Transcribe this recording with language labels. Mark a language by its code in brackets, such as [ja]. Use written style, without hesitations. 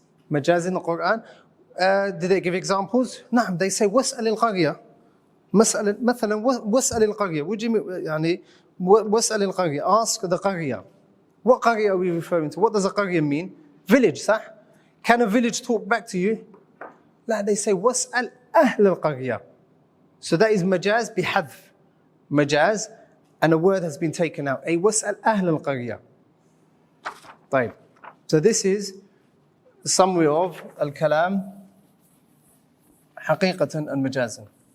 [en] Majaz in the Quran. Did they give examples? نعم. [ar] They say واسأل القرية. مثلا واسأل القرية. [en] What do you mean? [ar] يعني واسأل القرية. [en] Ask the قرية. What قرية are we referring to? What does a قرية mean? Village, صح? Can a village talk back to you? [ar] لا, [en] they say [ar] واسأل أهل القرية. [en] So that is majaz بحذف. Majaz, and a word has been taken out. [ar] أي واسأل أهل القرية. طيب. [en] So this is the summary of al-kalam حقيقة and majazan.